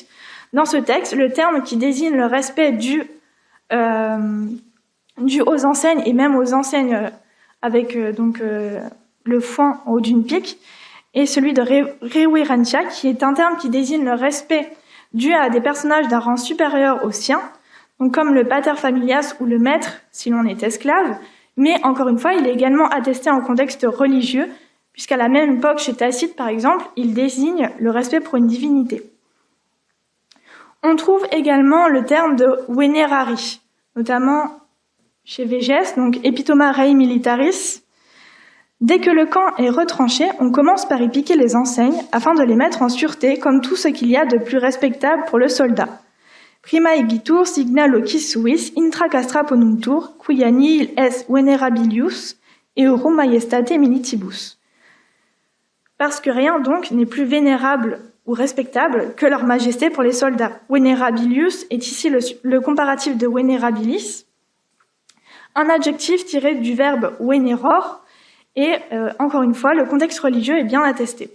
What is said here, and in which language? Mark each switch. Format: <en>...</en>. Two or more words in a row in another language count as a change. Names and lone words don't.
<fr>Dans ce texte, le terme qui désigne le respect dû aux enseignes et même aux enseignes avec le foin en haut d'une pique est celui de reverentia, qui est un terme qui désigne le respect dû à des personnages d'un rang supérieur au sien, donc comme le</fr> <la>pater familias</la> <fr>ou le maître si l'on est esclave, mais encore une fois, il est également attesté en contexte religieux, puisqu'à la même époque, chez Tacite par exemple, il désigne le respect pour une divinité. On trouve également le terme de venerari, notamment chez Végès, donc</fr> <la>epitoma rei militaris.</la> <fr>Dès que le camp est retranché, on commence par y piquer les enseignes afin de les mettre en sûreté comme tout ce qu'il y a de plus respectable pour le soldat.</fr> <la>Prima egitur signa locis suis intra castra ponuntur, quia nihil es venerabilius eorum majestate militibus.</la> <fr>Parce que rien donc n'est plus vénérable ou respectable que leur majesté pour les soldats. Venerabilius est ici le comparatif de venerabilis, un adjectif tiré du verbe veneror, et encore une fois, le contexte religieux est bien attesté.</fr>